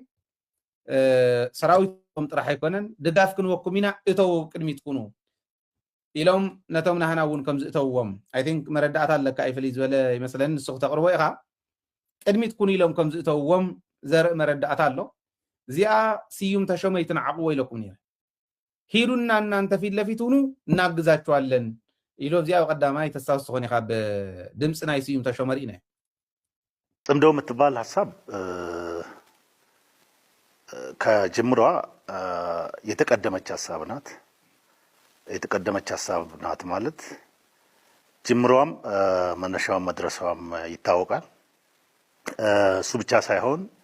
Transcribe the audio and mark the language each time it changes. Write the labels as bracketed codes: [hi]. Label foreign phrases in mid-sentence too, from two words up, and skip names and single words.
[ti] ሰራዊቶም ጥራሕ ኣይኮነን ድጋፍ ክንወኩም ኢና እተው ቅድሚት ኩኑ ኢሎም ነቶም ናህና እውን ከም ዝእተውዎም [en] I think [ti] መረዳእታ ኣለካ ኣይፍልይ ዝበለ ይመስለኒ ንስኹ ተቕርቦ ኢኻ ቅድሚት ኩኑ ኢሎም ከም ዝእተውዎም ዘርኢ መረዳእታ ኣሎ እዚኣ ስዩም ተሾመ ይትንዓቕዎ ኢለኩም ነይረ ሂዱና [am] እናንተ ፊት ለፊት ሁኑ እናግዛችኋለን [ti] ኢሎ እዚኣ በቀዳማይ ተስታውስ ትኾን ኢኻ ብድምፂ ናይ ስዩም ተሾመ ርኢና [am] ጽምዶ የምትባል ሀሳብ ከጅምሯ የተቀደመች ሀሳብ ናት። የተቀደመች ሀሳብ ናት ማለት ጅምሯም መነሻዋም መድረሻዋም ይታወቃል። እሱ ብቻ ሳይሆን